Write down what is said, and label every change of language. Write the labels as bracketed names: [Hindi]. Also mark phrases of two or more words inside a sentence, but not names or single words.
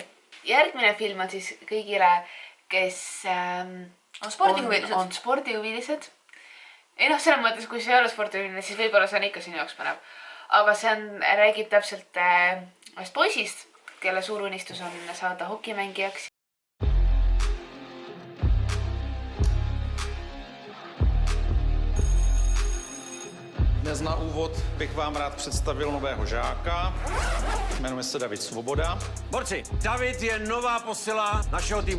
[Estonian] järgmine film on siis kõigile , kes on spordihuvilised . on spordihuvilised . ei noh , selles mõttes , kui sa ei ole spordihuviline , siis võib-olla see on ikka sinu jaoks põnev . aga see on , räägib täpselt ühest poisist , kelle suur unistus on saada hokimängijaks . [Czech] Dnes na úvod bych vám rád představil nového žáka. Jmenuje se David Svoboda. Borci, David je nová posila našeho týmu.